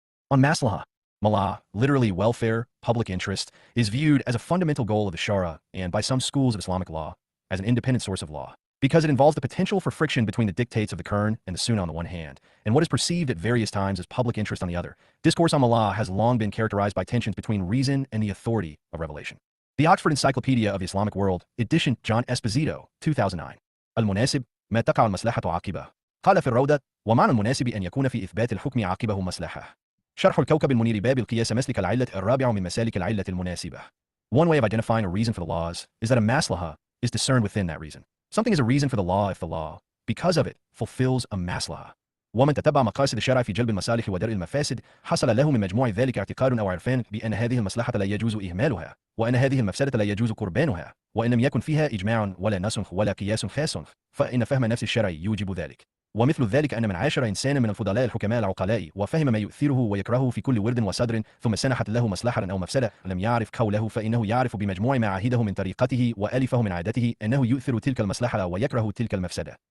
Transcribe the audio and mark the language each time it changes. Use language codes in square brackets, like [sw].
[en] On Maslaha, Malah, literally welfare, public interest, is viewed as a fundamental goal of the Sharia and by some schools of Islamic law as an independent source of law, because it involves the potential for friction between the dictates of the Quran and the Sunnah on the one hand, and what is perceived at various times as public interest on the other. Discourse on Malah has long been characterized by tensions between reason and the authority of revelation. The Oxford Encyclopedia of the Islamic World, edition John Esposito, 2009. [ar] المناسب ما تقع المصلحة عاقبة. قال في الروضة: ومعنى المناسب أن يكون في إثبات الحكم عاقبه مصلحة. شرح الكوكب المنير باب القياس مسلك العلة الرابع من مسالك العلة المناسبة. [en] One way of identifying a reason for the laws is that a maslaha is discerned within that reason. Something is a reason for the law if the law, because of it, fulfills a maslaha. [ar] ومن تتبع مقاصد الشرع في جلب المصالح ودرء المفاسد حصل له من مجموع ذلك اعتقاد أو عرفان بأن هذه المصلحة لا يجوز إهمالها، وأن هذه المفسدة لا يجوز قربانها، وإن لم يكن فيها إجماع ولا نسخ ولا قياس خاص فإن فهم نفس الشرع يوجب ذلك. ومثل ذلك أن من عاشر إنسانا من الفضلاء الحكماء العقلاء وفهم ما يؤثره ويكرهه في كل ورد وصدر ثم سنحت له مصلحة أو مفسدة لم يعرف قوله فإنه يعرف بمجموع ما عاهده من طريقته وألفه من عادته أنه يؤثر تلك المصلحة ويكره تلك المفسدة.